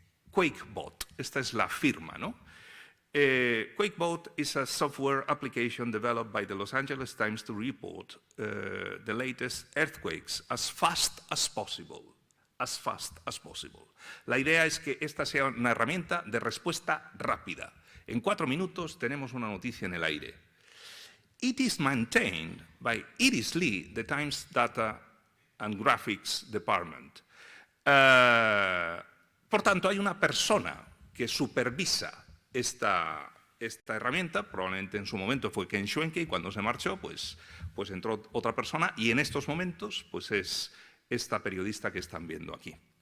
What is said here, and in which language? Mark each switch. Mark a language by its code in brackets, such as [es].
[es] QuakeBot, esta es la firma, ¿no? [en] QuakeBot is a software application developed by the Los Angeles Times to report the latest earthquakes as fast as possible. As fast as possible. [es] La idea es que esta sea una herramienta de respuesta rápida. En 4 minutos tenemos una noticia en el aire. [en] It is maintained by Iris Lee, the Times Data and Graphics Department. [es] Por tanto, hay una persona que supervisa esta herramienta, probablemente en su momento fue Ken Schwenke y cuando se marchó pues entró otra persona y en estos momentos pues es esta periodista que están viendo aquí.